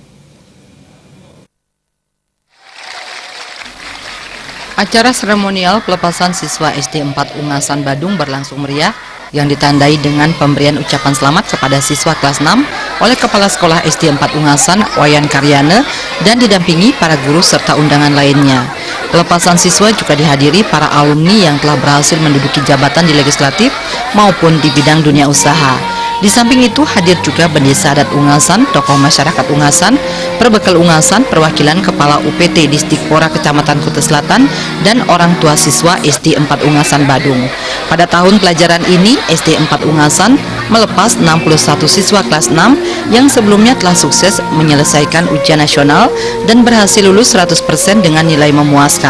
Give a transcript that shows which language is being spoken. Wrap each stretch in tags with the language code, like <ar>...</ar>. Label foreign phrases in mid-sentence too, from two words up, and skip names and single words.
<id>Acara seremonial pelepasan siswa SD 4 Ungasan Badung berlangsung meriah yang ditandai dengan pemberian ucapan selamat kepada siswa kelas 6 oleh Kepala Sekolah SD 4 Ungasan, Wayan Karyana, dan didampingi para guru serta undangan lainnya. Pelepasan siswa juga dihadiri para alumni yang telah berhasil menduduki jabatan di legislatif maupun di bidang dunia usaha. Di samping itu hadir juga Bendesa Adat Ungasan, tokoh masyarakat Ungasan, Perbekal Ungasan, perwakilan Kepala UPT Disdikpora Kecamatan Kuta Selatan, dan orang tua siswa SD 4 Ungasan Badung. Pada tahun pelajaran ini, SD 4 Ungasan melepas 61 siswa kelas 6 yang sebelumnya telah sukses menyelesaikan ujian nasional dan berhasil lulus 100% dengan nilai memuaskan.</id>